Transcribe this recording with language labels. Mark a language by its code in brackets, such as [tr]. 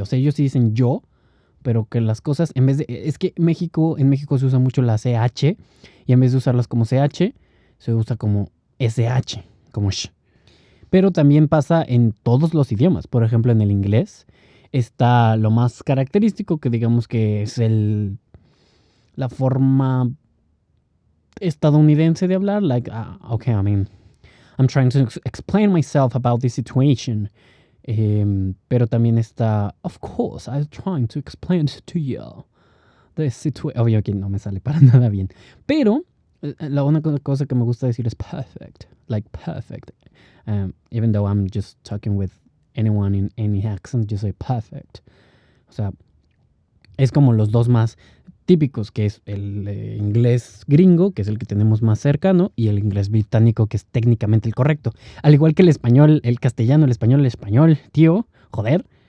[es] O sea, ellos sí dicen yo, pero que las cosas, en vez de... Es que en México se usa mucho la CH, y en vez de usarlas como CH, se usa como SH, como sh. Pero también pasa en todos los idiomas. Por ejemplo, en el inglés está lo más característico, que digamos que es la forma estadounidense de hablar. [en] Like, okay, I mean, I'm trying to explain myself about this situation. [es] Pero también está, [en] of course, I'm trying to explain to you the situation. [es] Obvio que no me sale para nada bien. Pero la única cosa que me gusta decir es perfect. [en] Like perfect. Even though I'm just talking with anyone in any accent, [es] yo soy [en] perfect. [es] O sea, es como los dos más típicos, que es el inglés gringo, que es el que tenemos más cercano, y el inglés británico, que es técnicamente el correcto. Al igual que el español, el castellano, el español, tío, joder.